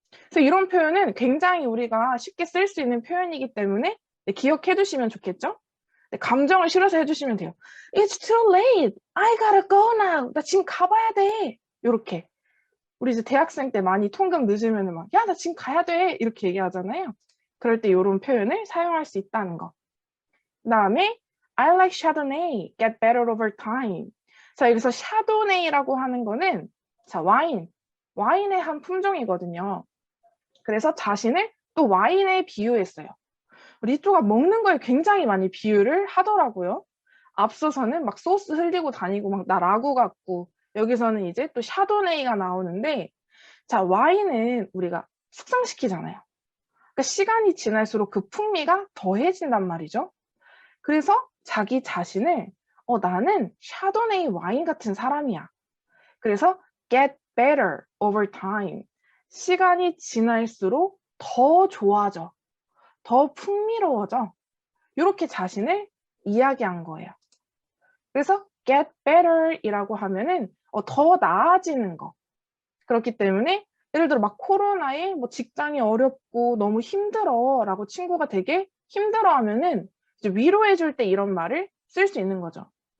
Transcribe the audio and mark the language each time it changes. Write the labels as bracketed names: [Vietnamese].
[Korean] 그래서 이런 표현은 굉장히 우리가 쉽게 쓸 수 있는 표현이기 때문에 기억해 두시면 좋겠죠? 감정을 실어서 해주시면 돼요. [English] It's too late. I gotta go now. [Korean] 나 지금 가봐야 돼. 이렇게. 우리 이제 대학생 때 많이 통금 늦으면 막 야, 나 지금 가야 돼. 이렇게 얘기하잖아요. 그럴 때 이런 표현을 사용할 수 있다는 거. 그 다음에 [English] I like Chardonnay. Get better over time. [Korean] 자, 여기서 Chardonnay라고 하는 거는 자, 와인의 한 품종이거든요. 그래서 자신을 또 와인에 비유했어요. 리조가 먹는 거에 굉장히 많이 비유를 하더라고요. 앞서서는 막 소스 흘리고 다니고 막 나 라구 같고 여기서는 이제 또 샤도네이가 나오는데 자, 와인은 우리가 숙성시키잖아요. 그러니까 시간이 지날수록 그 풍미가 더해진단 말이죠. 그래서 자기 자신을 나는 샤도네이 와인 같은 사람이야. 그래서 [English] get better over time. [Korean] 시간이 지날수록 더 좋아져. 더 풍미로워져. 이렇게 자신을 이야기한 거예요. 그래서 [English] get better [Korean] 이라고 하면은 더 나아지는 거. 그렇기 때문에 예를 들어 막 코로나에 뭐 직장이 어렵고 너무 힘들어 라고 친구가 되게 힘들어 하면은 이제 위로해 줄 때 이런 말을 쓸 수 있는 거죠.